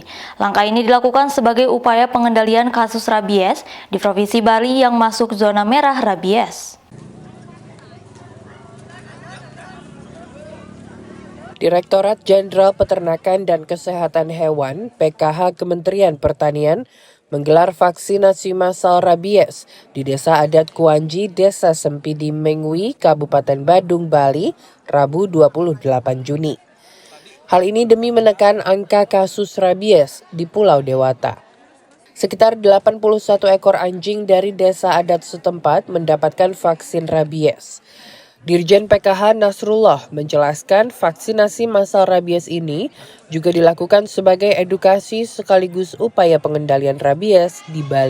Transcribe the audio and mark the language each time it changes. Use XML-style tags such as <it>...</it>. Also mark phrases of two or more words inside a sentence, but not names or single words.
<id>Langkah ini dilakukan sebagai upaya pengendalian kasus rabies di Provinsi Bali yang masuk zona merah rabies. Direktorat Jenderal Peternakan dan Kesehatan Hewan (PKH) Kementerian Pertanian menggelar vaksinasi massal rabies di Desa Adat Kuanji, Desa Sempidi Mengwi, Kabupaten Badung, Bali, Rabu 28 Juni. Hal ini demi menekan angka kasus rabies di Pulau Dewata. Sekitar 81 ekor anjing dari desa adat setempat mendapatkan vaksin rabies. Dirjen PKH Nasrullah menjelaskan vaksinasi massal rabies ini juga dilakukan sebagai edukasi sekaligus upaya pengendalian rabies di Bali.</id>